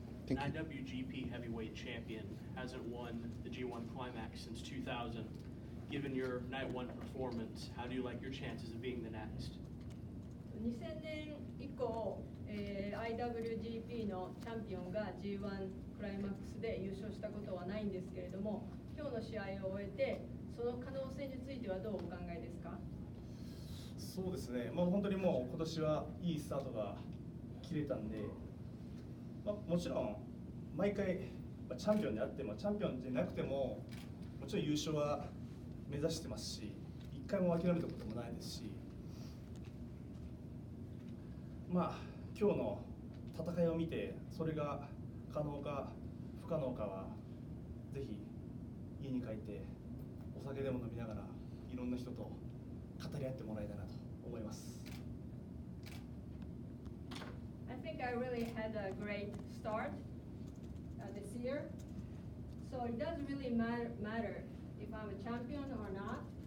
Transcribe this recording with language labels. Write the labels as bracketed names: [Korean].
[English] IWGP Heavyweight Champion hasn't won the G1 Climax since 2000. Given your Night 1 performance, how do you like your chances of being the next? [Japanese] 2000年以降、IWGP のチャンピオンが G1 クライマックスで優勝したことはないんですけれども、今日の試合を終えてその可能性についてはどうお考えですか？そうですね、本当にもう今年はいいスタートが切れたんで、もちろん毎回チャンピオンであってもチャンピオンじゃなくてももちろん優勝は目指してますし、一回も諦めたこともないですし、今日の戦いを見てそれが可能か不可能かはぜひ家に帰ってお酒でも飲みながらいろんな人と語り合ってもらいたいなと思います。 [English] I think I really had a great start this year, so it doesn't really matter if I'm a champion or not.